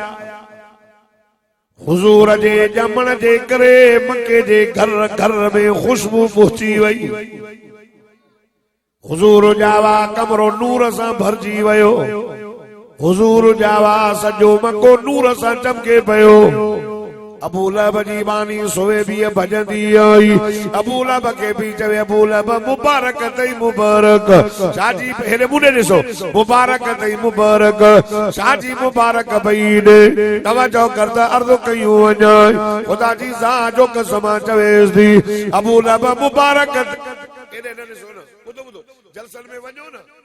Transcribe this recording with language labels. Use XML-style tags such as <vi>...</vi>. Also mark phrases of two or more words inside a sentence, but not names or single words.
<sd>हुजूर जे ॼमण जे करे मके जे घर घर में खुशबू पहुची वई हुजूर जावा कमरो नूर सां भरजी वियो हुजूर जावा सॼो मको नूर सां चमके पियो अबू लहब जी बानी सोए भी भजंदी आई अबू लहब के भी चवे अबू लहब मुबारक तई मुबारक शाजी हेरे मुने ॾिसो मुबारक तई मुबारक शाजी मुबारक भई ॾे तवजो करदा अर्ज़ कयूं वञा खुदा जी ज़ा जो कसम चवेस थी अबू लहब मुबारक हेरे न ॾिसो न ॿुधो ॿुधो जलसन में वञो न</sd>